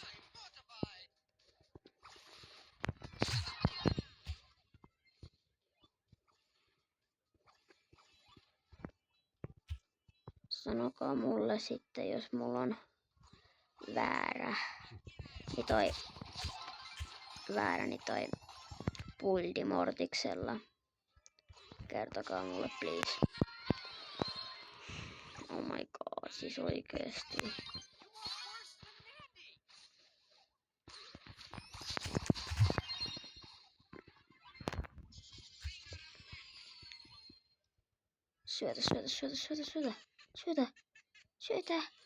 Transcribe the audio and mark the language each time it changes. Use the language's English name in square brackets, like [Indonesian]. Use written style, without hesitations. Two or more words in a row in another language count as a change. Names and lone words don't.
[Finnish] Sanokaa mulle sitten, jos mulla on väärä. Niin toi puldi Mortiksella. Kertokaa mulle please. [English] Oh my god, [Finnish] siis oikeesti. Syötä.